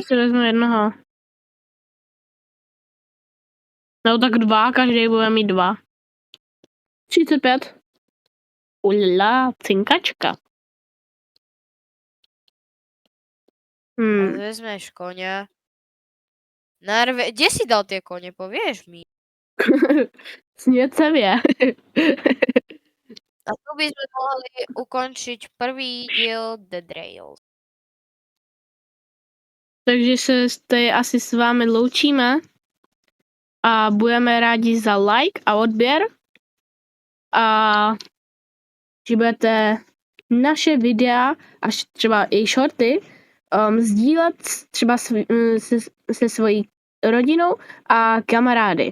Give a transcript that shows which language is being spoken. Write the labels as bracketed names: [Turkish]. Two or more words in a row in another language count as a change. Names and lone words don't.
[Czech] si vezmu jednoho. No tak 2, každý bude mít 2. 35. Ulala, cinkačka. A vezmeš koně. [Slovak] Kde si dal tie kone, povieš mi? Sněcevě. A tu by sme mohli ukončiť prvý diel Dead Rails. [Czech] Takže se asi s vámi loučíme a budeme rádi za like a odběr a že budete naše videa a třeba i shorty sdílet třeba se svojí rodinou a kamarády.